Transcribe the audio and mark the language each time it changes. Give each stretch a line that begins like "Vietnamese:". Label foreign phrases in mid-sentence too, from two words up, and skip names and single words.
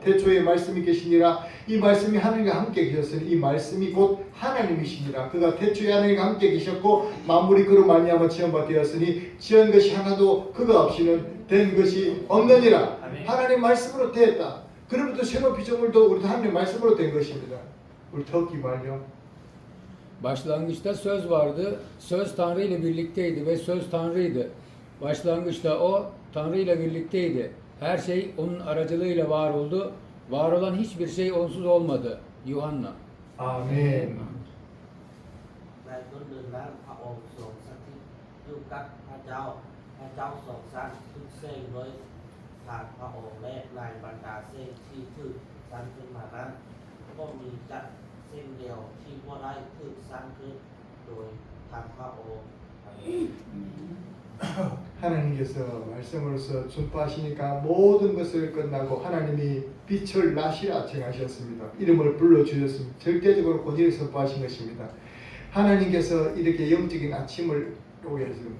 Korean: 태초에 말씀이 계시니라 이 말씀이 하나님과 함께 계셨으니 이 말씀이 곧 하나님이시니라. 그가 태초에 하나님과 함께 계셨고 만물이 그로 말미암아 지은 바 되었으니 지은 것이 하나도 그가 없이는 된 것이 없느니라. 하나님 말씀으로 되었다. 그러므로 새로운 피조물도 우리도 하나님 말씀으로 된 것입니다. 우리 터키 말요.
Turkish: Başlangıçta söz vardı. Söz Tanrı ile birlikteydi ve söz Tanrıydı. Başlangıçta o Tanrı ile birlikteydi. Her şey onun aracılığıyla var oldu. Var olan hiçbir şey onsuz olmadı. Yuhanna.
Korean: 아멘.
Thai: ในต้นเดือนนั้นพระองค์ทรงสถิตอยู่กับพระเจ้าทรงสร้างทุกสิ่งโดยทางพระองค์และในบรรดาสิ่งที่ถูกสร้างขึ้นมานั้นก็มีจักสิ่งเดียวที่บ่ได้ถูกสร้างขึ้นโดยทางพระองค์
Korean: 하나님께서 말씀으로서 준파하시니까 모든 것을 끝나고 하나님이 빛을 낮이라 정하셨습니다. 이름을 불러주셨습니다. 절대적으로 권위를 선포하신 것입니다. 하나님께서 이렇게 영적인 아침을 오게 했습니다.